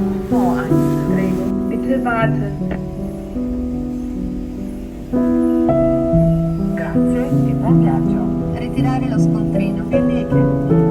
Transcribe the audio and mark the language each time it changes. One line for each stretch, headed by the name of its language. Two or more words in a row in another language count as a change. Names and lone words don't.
Italian: Oh, anzi, prego.
German: Bitte warten.
Italian: Grazie e buon viaggio. Ritirare lo scontrino.
German: Belege.